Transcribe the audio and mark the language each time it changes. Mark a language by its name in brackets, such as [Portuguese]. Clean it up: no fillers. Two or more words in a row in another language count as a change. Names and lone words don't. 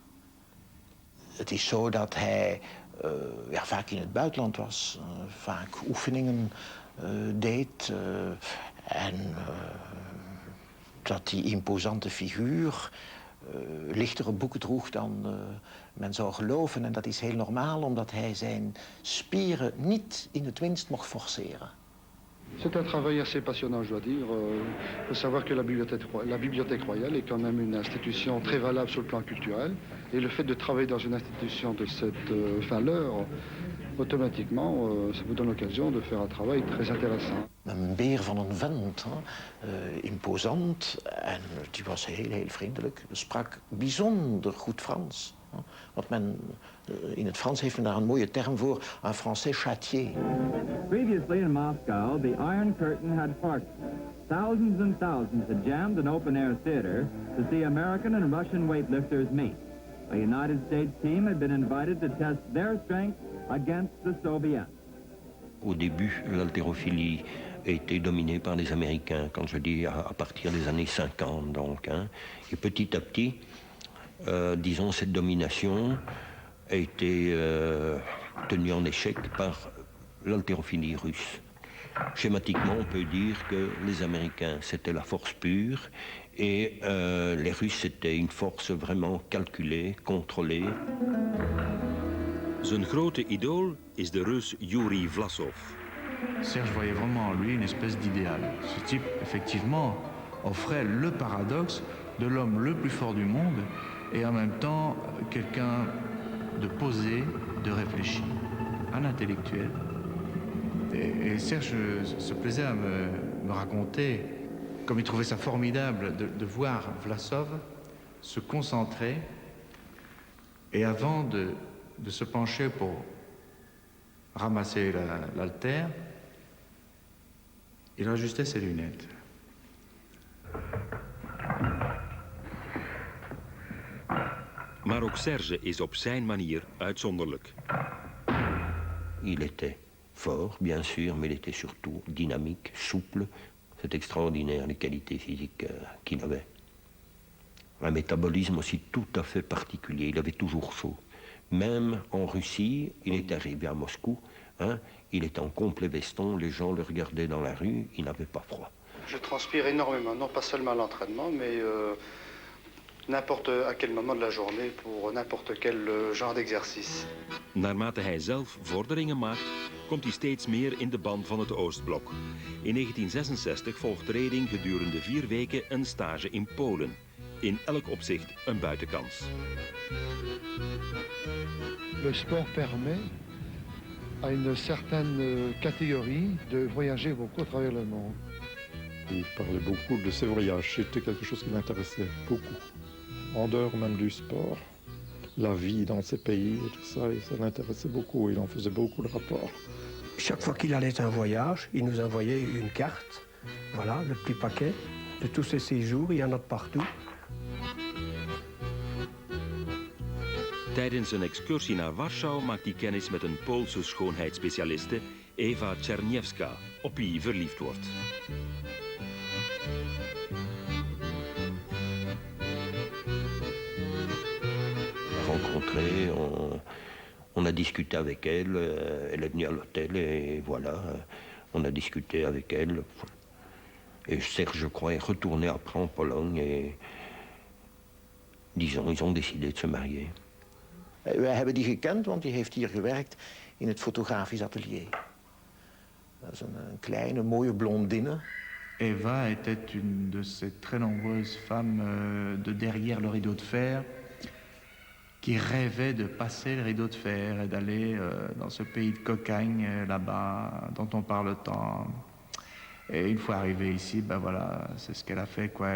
[Dutch] Het is zo dat hij vaak in het buitenland was, vaak oefeningen deed en dat die imposante figuur lichtere boeken droeg dan men zou geloven. En dat is heel normaal, omdat hij zijn spieren niet in het minst mocht forceren. [French] C'est un travail assez passionnant, je dois dire. Il faut savoir que la Bibliothèque Royale est quand même une institution très valable sur le plan culturel. Et le fait de travailler dans une institution de cette valeur, automatiquement, ça vous donne l'occasion de faire un travail très intéressant. [Dutch] Een beer van een vent, imposant, en die was heel vriendelijk. Sprak bijzonder goed Frans. Wat men, in het Frans heeft men daar een mooie term voor, [French] un français châtié. [English] Previously in Moscow, the Iron Curtain had parted. Thousands and thousands had jammed an open-air theater to see American and Russian weightlifters meet. A United States team had been invited to test their strength against the Soviets. [French] Au début, l'haltérophilie a été dominée par les Américains, quand je dis à partir des années 50 donc. Et petit à petit, disons, cette domination a été tenue en échec par l'haltérophilie russe. Schématiquement, on peut dire que les Américains, c'était la force pure, et les Russes, c'était une force vraiment calculée, contrôlée. [Dutch] Zijn grote idool is de Rus Yuri Vlasov. [French] Serge voyait vraiment en lui une espèce d'idéal. Ce type, effectivement, offrait le paradoxe de l'homme le plus fort du monde et en même temps quelqu'un de posé, de réfléchi, un intellectuel. Et Serge se plaisait à me raconter comme il trouvait ça formidable de voir Vlasov se concentrer et avant de se pencher pour ramasser l'haltère, il ajustait ses lunettes. [Dutch] Maar ook Serge is op zijn manier uitzonderlijk. [French] Il était fort, bien sûr, mais il était surtout dynamique, souple. C'est extraordinaire les qualités physiques qu'il avait. Un métabolisme aussi tout à fait particulier, il avait toujours chaud. Même en Russie, il est arrivé à Moscou, il était en complet veston, les gens le regardaient dans la rue, il n'avait pas froid. Je transpire énormément, non pas seulement à l'entraînement, mais n'importe à quel moment de la journée pour n'importe quel genre d'exercice. [Dutch] Naarmate hij zelf vorderingen maakt, komt hij steeds meer in de ban van het Oostblok. In 1966 volgt Reding gedurende 4 weken een stage in Polen. In elk opzicht een buitenkans. [French] Le sport permet à une certaine catégorie de voyager beaucoup à travers le monde. Il parlait beaucoup de ses voyages, c'était quelque chose qui l'intéressait beaucoup. En dehors même du sport, la vie dans ces pays et tout ça, et ça l'intéressait beaucoup, il en faisait beaucoup de rapports. Chaque fois qu'il allait en voyage, il nous envoyait une carte, voilà, le petit paquet de tous ses séjours, il y en a de partout. [Dutch] Tijdens een excursie naar Warschau maakt hij kennis met een Poolse schoonheidsspecialiste, Eva Czerniewska, op wie hij verliefd wordt. [French] Rencontré, on a discuté avec elle, elle est venue à l'hôtel et voilà, on a discuté avec elle. Et Serge, je crois, est retourné après en Pologne et disons, ils ont décidé de se marier. [Dutch] Wij hebben die gekend, want die heeft hier gewerkt in het fotografisch atelier. Dat is een kleine, mooie blondine. [French] Eva était une de ces très nombreuses femmes de derrière le rideau de fer qui rêvaient de passer le rideau de fer et d'aller dans ce pays de cocagne là-bas dont on parle tant. Et une fois arrivée ici, ben voilà, c'est ce qu'elle a fait, quoi.